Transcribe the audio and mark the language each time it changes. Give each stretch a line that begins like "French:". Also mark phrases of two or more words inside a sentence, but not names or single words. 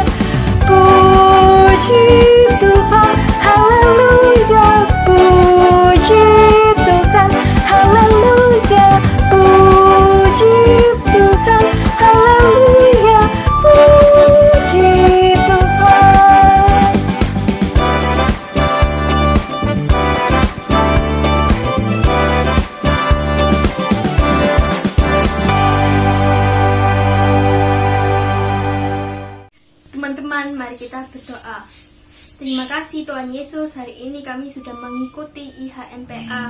Indonesian: Puji Tuhan, haleluya, puji Tuhan, haleluya, puji Tuhan, haleluya, puji Tuhan. Teman-teman, mari kita berdoa. Terima kasih Tuhan Yesus, hari ini kami sudah mengikuti IHNPA.